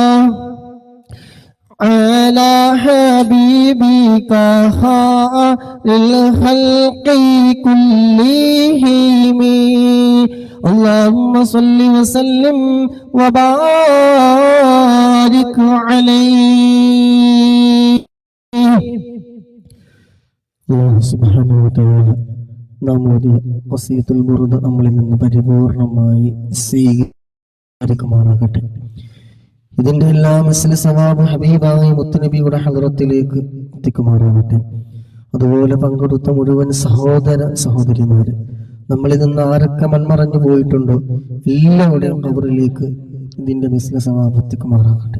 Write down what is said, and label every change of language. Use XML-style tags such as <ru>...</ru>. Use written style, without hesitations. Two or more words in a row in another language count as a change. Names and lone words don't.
<ar>على حبيبك خير الخلق كلهم اللهم صل وسلم وبارك عليه. الله سبحانه وتعالى</ar> <ml>നാം ഓതിയ ഖസീദത്തുൽ ബുർദ നമ്മളിൽ നിന്ന് പരിപൂർണമായി സ്വീകരിക്കുമാറാകട്ടെ. ഇതിന്റെ എല്ലാ</ml> <ar>مثل ثواب</ar> <ml>ഹബീബായ മുത്തുനബിയുടെ ഹദ്റത്തിലേക്ക് എത്തിക്കുമാറാകട്ടെ. അതുപോലെ പങ്കെടുത്ത മുഴുവൻ സഹോദര സഹോദരിമാര്, നമ്മളിൽ നിന്ന് ആരൊക്കെ മൺമറഞ്ഞു പോയിട്ടുണ്ടോ എല്ലാവരുടെയും ഖബറിലേക്ക് ഇതിന്റെ</ml> <ar>مثل ثواب</ar> <ml>എത്തിക്കുമാറാകട്ടെ.</ml>